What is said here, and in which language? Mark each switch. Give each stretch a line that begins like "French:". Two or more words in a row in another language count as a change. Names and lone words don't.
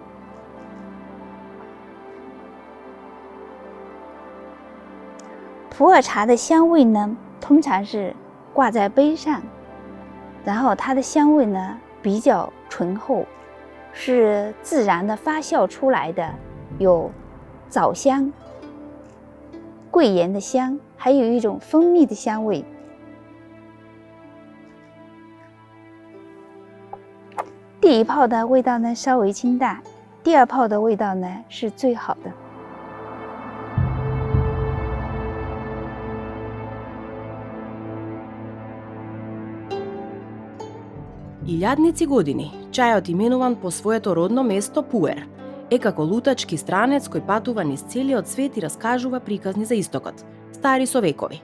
Chinese: 普洱茶的香味呢，通常是挂在杯上，然后它的香味呢比较醇厚，是自然的发酵出来的，有枣香、桂圆的香，还有一种蜂蜜的香味。第一泡的味道呢稍微清淡，第2泡的味道呢是最好的。
Macedonian: Илјадници години, чајот именуван по своето родно место Пуер, е како лутачки странец кој патува низ целиот свет и раскажува приказни за истокот, стари со векови.